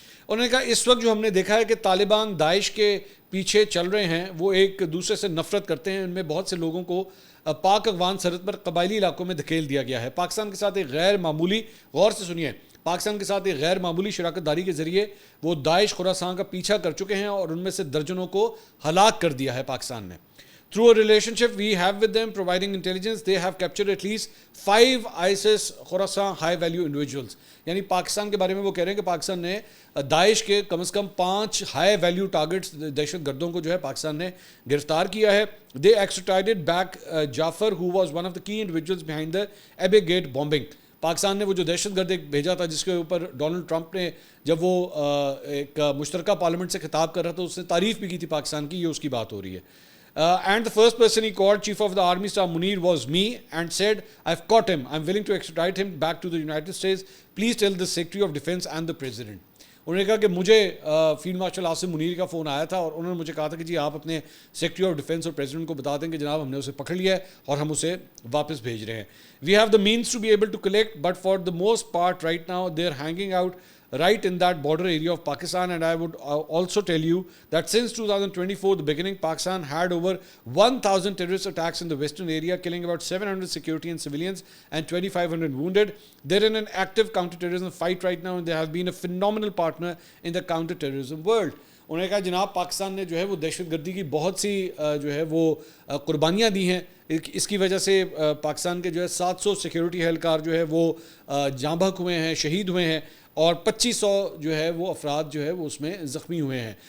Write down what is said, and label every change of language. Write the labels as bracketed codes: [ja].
[ur] انہوں نے کہا اس وقت جو ہم نے دیکھا ہے کہ طالبان داعش کے پیچھے چل رہے ہیں, وہ ایک دوسرے سے نفرت کرتے ہیں. ان میں بہت سے لوگوں کو پاک افغان سرحد پر قبائلی علاقوں میں دھکیل دیا گیا ہے. پاکستان کے ساتھ ایک غیر معمولی, غور سے سنیے, پاکستان کے ساتھ ایک غیر معمولی شراکت داری کے ذریعے وہ داعش خراسان کا پیچھا کر چکے ہیں, اور ان میں سے درجنوں کو ہلاک کر دیا ہے پاکستان نے. [en] Through a relationship we have with them, providing intelligence, they have captured at least 5 ISIS Khorasan high value individuals. [ur] یعنی پاکستان کے بارے میں وہ کہہ رہے ہیں کہ پاکستان نے داعش کے کم از کم 5 ہائی ویلیو ٹارگٹس دہشت گردوں کو جو ہے پاکستان نے گرفتار کیا ہے. [en] They extradited back Jafar, who was one of the key individuals behind the Abbey Gate bombing. [ur] Pakistan نے وہ جو دہشت گرد ایک بھیجا تھا جس کے اوپر ڈونلڈ ٹرمپ نے جب وہ ایک مشترکہ پارلیمنٹ سے خطاب کر رہا تھا اس نے تعریف بھی کی تھی پاکستان کی, یہ اس کی بات ہو رہی ہے. [en] And the first person he called, Chief of the Army Staff Munir, was me, and said, I've caught him. I'm willing to extradite him back to the United States. Please tell the Secretary of Defense and the President. [ur] انہوں نے کہا کہ مجھے field marshal Asim Munir کا phone آیا تھا, اور انہوں نے مجھے کہا تھا کہ جی آپ اپنے سیکرٹری آف ڈیفینس اور پریزیڈنٹ کو بتا دیں کہ جناب ہم نے اسے پکڑ لیا ہے اور ہم اسے واپس بھیج رہے ہیں. [en] We have the means to be able to collect, but for the most part right now they are hanging out right in that border area of Pakistan. And I would also tell you that since 2024, the beginning, Pakistan had over 1,000 terrorist attacks in the western area, killing about 700 security and civilians and 2,500 wounded. They're in an active counter-terrorism fight right now, and they have been a phenomenal partner in the counter-terrorism world. [ur] انہوں نے کہا جناب پاکستان نے جو ہے وہ دہشت گردی کی بہت سی جو ہے وہ قربانیاں دی ہیں. اس کی وجہ سے پاکستان کے جو ہے 700 سیکیورٹی اہلکار جو ہے وہ جاں بحق ہوئے ہیں, شہید ہوئے ہیں, اور 2500 جو ہے وہ افراد جو ہے وہ اس میں زخمی ہوئے ہیں.